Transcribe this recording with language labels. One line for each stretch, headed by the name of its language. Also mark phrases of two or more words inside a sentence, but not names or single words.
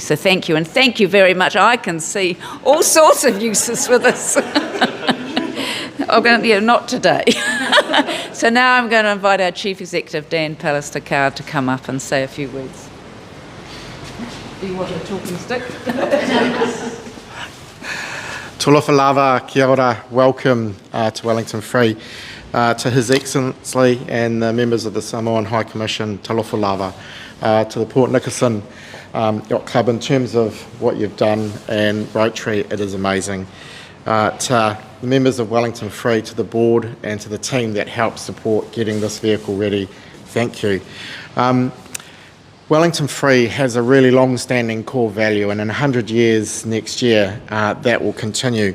English: So thank you, and thank you very much. I can see all sorts of uses for this. Not today. So now I'm going to invite our Chief Executive, Dan Pallister-Card, to come up and say a few words. Do you want a talking stick?
Samoan: Talofa lava,
Māori: kia ora,
English: welcome to Wellington Free. To His Excellency and the members of the Samoan High Commission,
Samoan: talofa lava.
English: To the Port Nicholson Yacht Club, in terms of what you've done, and Rotary, it is amazing. To the members of Wellington Free, to the board and to the team that helped support getting this vehicle ready, thank you. Wellington Free has a really long-standing core value, and in 100 years next year that will continue.